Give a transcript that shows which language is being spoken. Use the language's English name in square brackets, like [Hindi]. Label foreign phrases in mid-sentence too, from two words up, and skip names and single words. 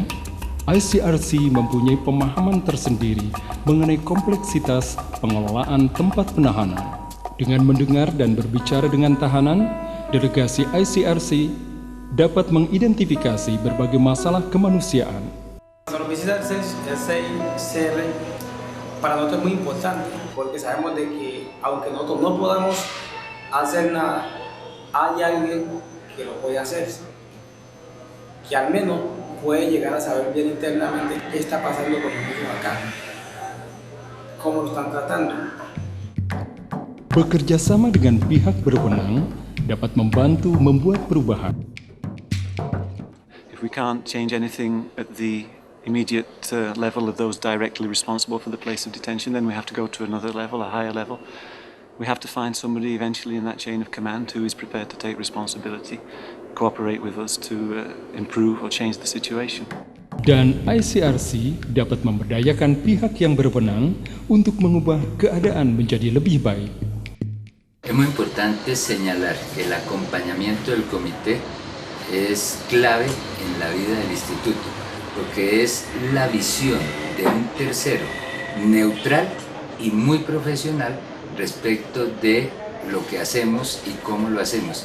[Indonesian] ICRC mempunyai pemahaman tersendiri mengenai kompleksitas pengelolaan tempat penahanan. Dengan mendengar dan berbicara dengan tahanan, delegasi ICRC dapat mengidentifikasi berbagai masalah kemanusiaan. [Spanish] Nuestra visita al CICR para nosotros es muy importante porque sabemos de que aunque nosotros no podamos hacer nada, hay alguien que lo puede hacer, que al menos puede llegar a saber bien internamente qué está pasando con los niños acá, cómo lo están tratando. [Indonesian] Bekerja sama dengan pihak berwenang dapat membantu membuat perubahan. [English] If we can't change anything at the immediate level of those directly responsible for the place of detention, then we have to go to another level, a higher level. We have to find somebody eventually in that chain of command who is prepared to take responsibility, cooperate with us to improve or change the situation. [Indonesian] Dan ICRC dapat memberdayakan pihak yang berwenang untuk mengubah keadaan menjadi lebih baik. [Spanish] Es muy importante señalar que el acompañamiento del comité es clave en la vida del instituto, porque es la visión de un tercero neutral y muy profesional respecto de lo que hacemos y cómo lo hacemos.